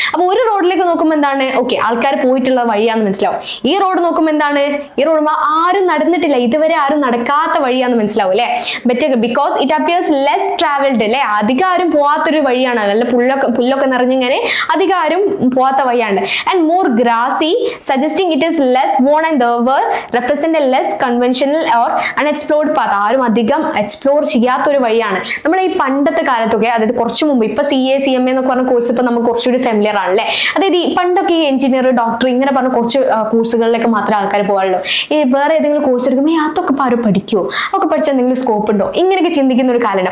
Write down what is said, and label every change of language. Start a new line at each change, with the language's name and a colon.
Malayalam: അപ്പൊ ഒരു റോഡിലേക്ക് നോക്കുമ്പോൾ എന്താണ്, ഓക്കെ ആൾക്കാർ പോയിട്ടുള്ള വഴിയാന്ന് മനസ്സിലാവും. ഈ റോഡ് നോക്കുമ്പോൾ എന്താണ്, ഈ റോഡ് ആരും നടന്നിട്ടില്ല, ഇതുവരെ ആരും നടക്കാത്ത വഴിയാന്ന് മനസ്സിലാവും അല്ലെ.
English: better because it appears less travelled
Malayalam: അല്ലെ, അധികം ആരും പോവാത്തൊരു വഴിയാണ്, നല്ല പുല്ലൊക്കെ നിറഞ്ഞിങ്ങനെ അധികം ആരും പോവാത്ത വഴിയാണ്.
English: And more grassy suggesting it is less worn and therefore represent a less conventional or unexplored path.
Malayalam: ആരും അധികം എക്സ്പ്ലോർ ചെയ്യാത്തൊരു വഴിയാണ്. നമ്മൾ ഈ പണ്ടത്തെ കാലത്തൊക്കെ, അതായത് കുറച്ചു മുമ്പ്, ഇപ്പൊ CA CMA എന്നൊക്കെ പറഞ്ഞ കോഴ്സ് ഇപ്പൊ നമുക്ക് കുറച്ചുകൂടി ഫെമിലിയർ ആണല്ലേ. അതായത് ഈ പണ്ടൊക്കെ ഈ എഞ്ചിനീയർ, ഡോക്ടർ ഇങ്ങനെ പറഞ്ഞ കുറച്ച് കോഴ്സുകളിലേക്ക് മാത്രമേ ആൾക്കാർ പോകാറുള്ളൂ. ഈ വേറെ ഏതെങ്കിലും കോഴ്സ് എടുക്കുമ്പോൾ അതൊക്കെ ഇപ്പൊ ആരും പഠിക്കുമോ, അതൊക്കെ പഠിച്ചാൽ എന്തെങ്കിലും സ്കോപ്പ് ഉണ്ടോ, ഇങ്ങനെയൊക്കെ ചിന്തിക്കുന്ന ഒരു കാലമാണ്.